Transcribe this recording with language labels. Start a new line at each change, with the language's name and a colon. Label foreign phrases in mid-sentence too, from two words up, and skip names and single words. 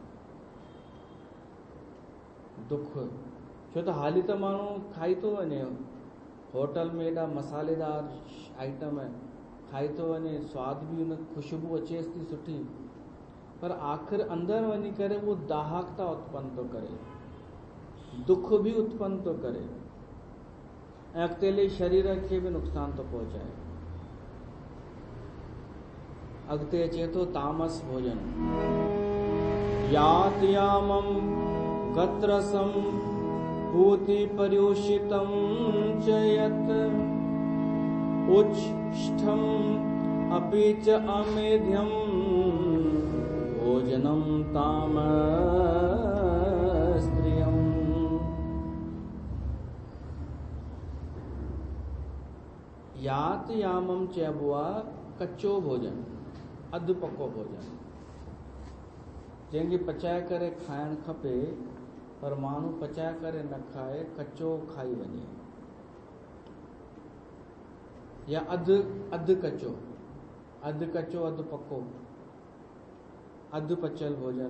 Sindhi: दुख छो त हाली त माण्हू खाई थो वञे, होटल में एॾा मसालेदार आइटम खाई थो वञे, स्वाद बि हुन ख़ुशबू अचेसि थी सुठी, पर आख़िर अंदरि वञी करे उहो दाहकता उत्पन्न थो करे, दुख बि उत्पन्न थो करे ऐं अॻिते शरीर खे बि नुक़सान थो पहुचाए। अॻिते अचे थो तामस भोजन।
Sanskrit: यात यामम गत्रसम भूति पर्युषितं च यत् उच्छ्ष्टं अपि च अमेध्यं भोजनं तामस्त्रियम्।
Sindhi: यात यामम चइबो आहे कच्चो भोजन, अधु पको भोजन, जंहिंखे पचाए करे खाइणु खपे, पर माण्हू पचाए करे न खाए, कच्चो खाई वञे, या अधु कच्चो, अधु पको, अधु पचियल भोजन।